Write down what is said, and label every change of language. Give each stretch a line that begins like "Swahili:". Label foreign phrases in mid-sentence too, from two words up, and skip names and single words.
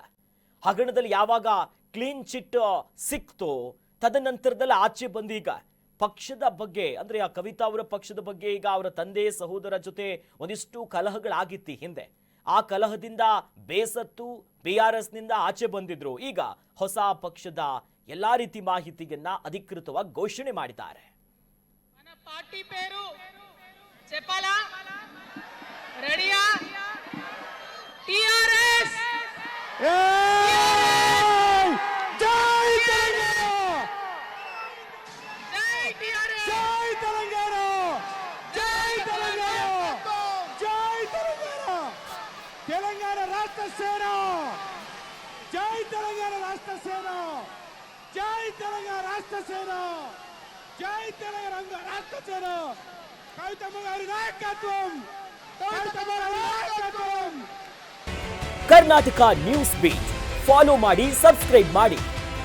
Kannada: ಹಗರಣದಲ್ಲಿ ಯಾವಾಗ
English: ಕ್ಲೀನ್ ಚಿಟ್
Kannada: ಸಿಕ್ತೋ ತದನಂತರದಲ್ಲಿ ಆಚೆ ಬಂದೀಗ ಪಕ್ಷದ ಬಗ್ಗೆ, ಅಂದ್ರೆ ಆ ಕವಿತಾ ಅವರ ಪಕ್ಷದ ಬಗ್ಗೆ ಈಗ ಅವರ ತಂದೆ ಸಹೋದರ ಜೊತೆ ಒಂದಿಷ್ಟು ಕಲಹಗಳಾಗಿತ್ತು ಹಿಂದೆ. ಆ ಕಲಹದಿಂದ ಬೇಸತ್ತು ಪಿಆರ್ಎಸ್ ನಿಂದ ಆಚೆ ಬಂದಿದ್ರು. ಈಗ ಹೊಸ ಪಕ್ಷದ ಎಲ್ಲಾ ರೀತಿ ಮಾಹಿತಿಯನ್ನ ಅಧಿಕೃತವಾಗಿ ಘೋಷಣೆ ಮಾಡಿದ್ದಾರೆ.
Telugu: పార్టీ పేరు చెప్పాలా? రెడీయా? టిఆర్ఎస్ జై తెలంగాణ! జై టిఆర్ఎస్! జై తెలంగాణ! జై తెలంగాణ! జై తెలంగాణ! తెలంగాణ రాష్ట్ర సేన! జై తెలంగాణ రాష్ట్ర సేన! జై తెలంగాణ రాష్ట్ర సేన! జై తెలంగాణ రాష్ట్ర సేన! కవితమ్మ గారి నాయకత్వం! కవితమ్మ గారి నాయకత్వం!
Kannada: ಕರ್ನಾಟಕ ನ್ಯೂಸ್ ಬೀಟ್ ಫಾಲೋ ಮಾಡಿ, ಸಬ್ಸ್ಕ್ರೈಬ್ ಮಾಡಿ.